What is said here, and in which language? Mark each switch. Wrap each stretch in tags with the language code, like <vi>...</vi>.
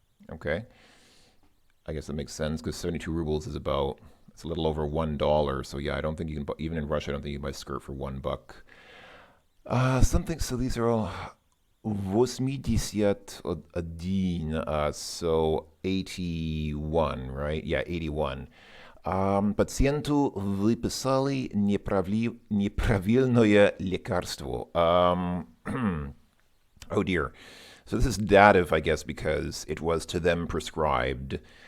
<en>Okay. I guess that makes sense because 72 rubles is about, it's a little over $1. So yeah, I don't think you can buy, even in Russia, I don't think you can buy a skirt for $1. So these are all 81, so 81, right? Yeah, 81.</en> <ru>Пациенту выписали неправильное лекарство.</ru> <en>Oh dear. So this is dative, I guess, because it was to them prescribed.</en>